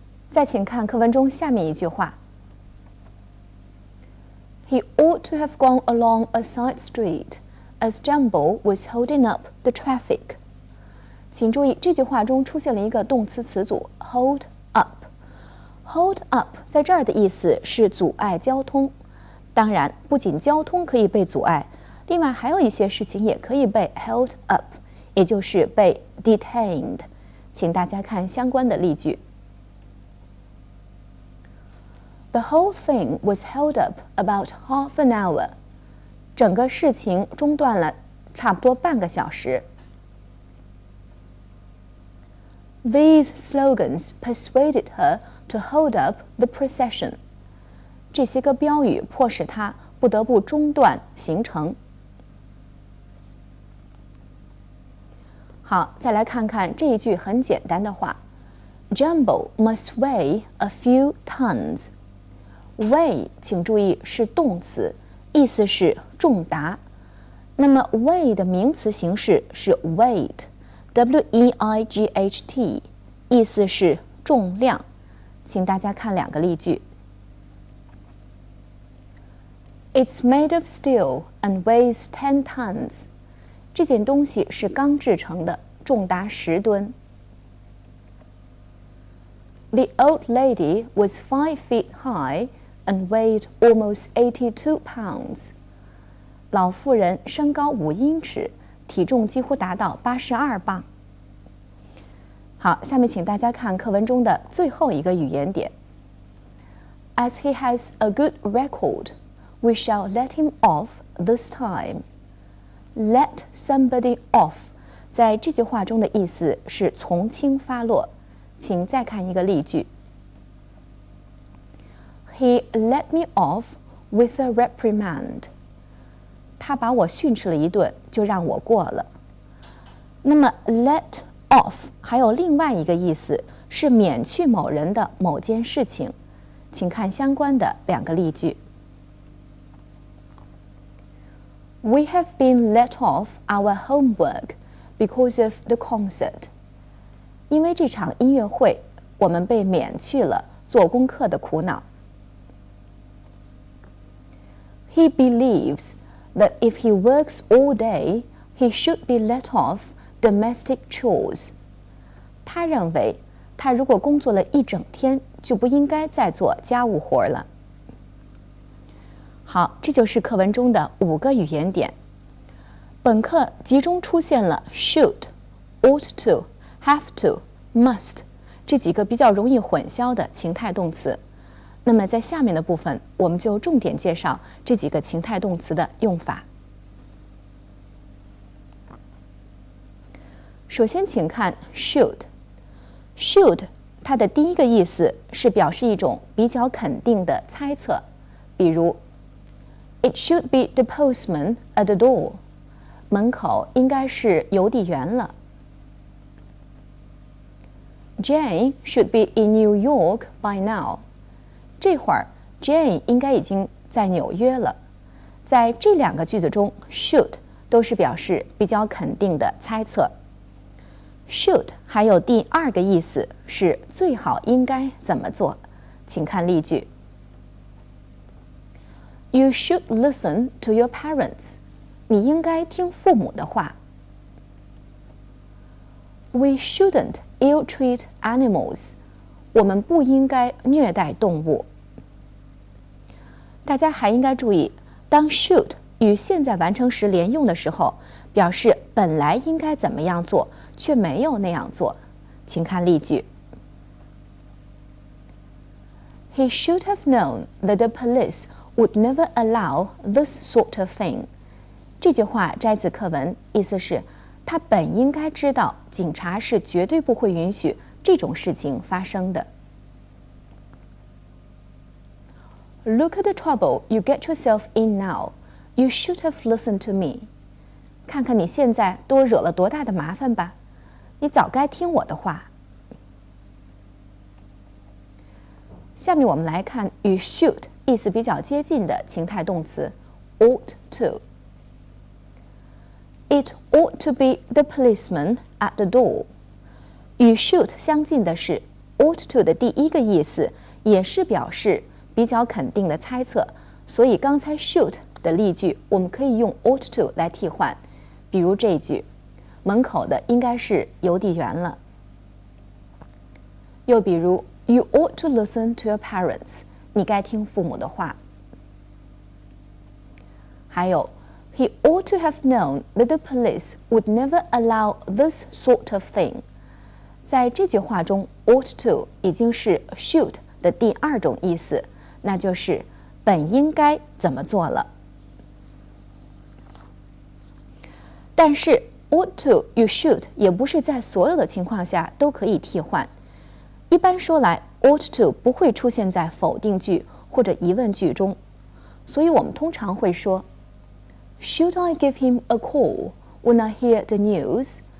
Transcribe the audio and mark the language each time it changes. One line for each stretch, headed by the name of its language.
Chinese: 再请看课文中下面一句话
English: ：He ought to have gone along a side street, as Jumbo was holding up the traffic.
Chinese: 请注意，这句话中出现了一个动词词组 hold up。hold up 在这儿的意思是阻碍交通。当然，不仅交通可以被阻碍，另外还有一些事情也可以被 held up， 也就是被 detained。请大家看相关的例句。
English: The whole thing was held up about half an hour.
Chinese: 整个事情中断了差不多半个小时。
English: These slogans persuaded her to hold up the procession.
Chinese: 这些个标语迫使她不得不中断行程。好，再来看看这一句很简单的话 ：
English: Jumbo must weigh a few tons.
Chinese: Weigh， 请注意是动词，意思是重达。那么 weigh 的名词形式是 weight。weight 意思是重量，请大家看2个例句。
English: It's made of steel and weighs 10 tons.
Chinese: 这件东西是钢制成的，重达10吨。
English: The old lady was 5 feet high and weighed almost 82 pounds.
Chinese: 老妇人身高5英尺，体重几乎达到82磅。好，下面请大家看课文中的最后一个语言点。
English: As he has a good record, we shall let him off this time.
Chinese: Let somebody off 在这句话中的意思是从轻发落。请再看一个例句。
English: He let me off with a reprimand.
Chinese: 他把我训斥了一顿，就让我过了。那么 let off 还有另外一个意思是免去某人的某件事情。请看相关的2个例句。
English: We have been let off our homework because of the concert.
Chinese: 因为这场音乐会，我们被免去了做功课的苦恼。
English: He believes that if he works all day, he should be let off domestic chores.
Chinese: 他认为，他如果工作了一整天，就不应该再做家务活了。好，这就是课文中的5个语言点。本课集中出现了 should, ought to, have to, must 这几个比较容易混淆的情态动词。那么在下面的部分，我们就重点介绍这几个情态动词的用法。首先，请看 should。should 它的第一个意思是表示一种比较肯定的猜测，比如
English: It should be the postman at the door.
Chinese: 门口应该是邮递员了。
English: Jane should be in New York by now.
Chinese: 这会儿 Jane 应该已经在纽约了。在这2个句子中 should 都是表示比较肯定的猜测。 should 还有第2个意思是最好应该怎么做。请看例句。
English: You should listen to your parents.
Chinese: 你应该听父母的话。
English: We shouldn't ill-treat animals.
Chinese: 我们不应该虐待动物。大家还应该注意，当 should 与现在完成时连用的时候，表示本来应该怎么样做，却没有那样做。请看例句。
English: He should have known that the police would never allow this sort of thing.
Chinese: 这句话摘自课文，意思是他本应该知道警察是绝对不会允许这种事情发生的。
English: Look at the trouble you get yourself in now. You should have listened to me.
Chinese: 看看你现在多惹了多大的麻烦吧，你早该听我的话。下面我们来看与 should 意思比较接近的情态动词 ought to。
English: It ought to be the policeman at the door.
Chinese: 与 should 相近的是 ought to 的第1个意思，也是表示比较肯定的猜测，所以刚才 should 的例句我们可以用 ought to 来替换。比如这一句，门口的应该是邮递员了。又比如
English: You ought to listen to your parents.
Chinese: 你该听父母的话。还有
English: He ought to have known that the police would never allow this sort of thing.
Chinese: 在这句话中 ought to 已经是 should 的第2种意思，那就是本应该怎么做了。但是 ought to 与 should 也不是在所有的情况下都可以替换。一般说来 ought to 不会出现在否定句或者疑问句中，所以我们通常会说
English: Should I give him a call when I hear the news?